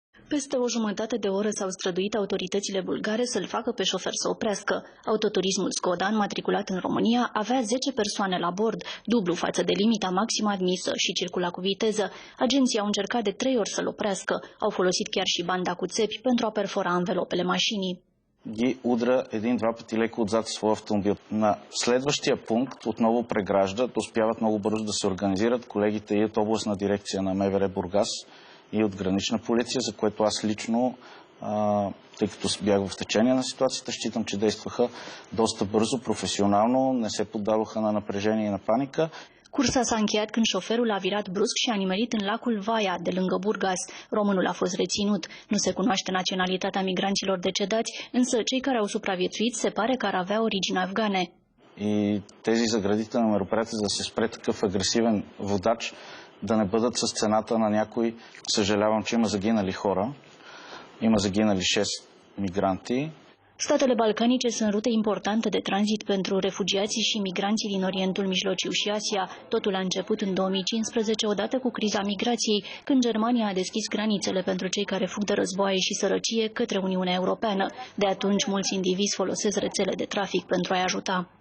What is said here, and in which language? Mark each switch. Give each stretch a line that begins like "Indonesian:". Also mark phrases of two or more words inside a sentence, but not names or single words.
Romanian: Peste o jumătate de oră s-au străduit autoritățile bulgare să-l facă pe șofer să oprească. Autoturismul Skoda, înmatriculat în România, avea 10 persoane la bord, dublu față de limita maximă admisă și circula cu viteză. Agenții au încercat de 3 ori să-l oprească. Au folosit chiar și banda cu țepi pentru a perfora анвелопele mașinii.
Bulgarian: Ги удра един-два пъти леко отзад своя автомобил. На следващия пункт отново преграждат, успяват много бързо да се организират колегите и от областна дирекция на МВР Бургас и от гранична полиция, за което аз лично, тъй като бях в течение на ситуацията, считам, че действаха доста бързо, професионално, не се поддаваха на напрежение и на паника.
Romanian: Cursa s-a încheiat când șoferul a virat brusc și a nimerit în lacul Vaia, de lângă Burgas. Românul a fost reținut. Nu se cunoaște naționalitatea migranților decedați, însă cei care au supraviețuit se pare că ar avea origini afgane.
Bulgarian: И тези заградителни мероприятия, за да се спре такъв агресивен водач, да не бъдат с цената на някой. Съжалявам, че има загинали хора. Има загинали 6 мигранти.
Romanian: Statele balcanice sunt rute importante de tranzit pentru refugiații și migranții din Orientul Mijlociu și Asia. Totul a început în 2015, odată cu criza migrației, când Germania a deschis granițele pentru cei care fug de războaie și sărăcie către Uniunea Europeană. De atunci, mulți indivizi folosesc rețele de trafic pentru a-i ajuta.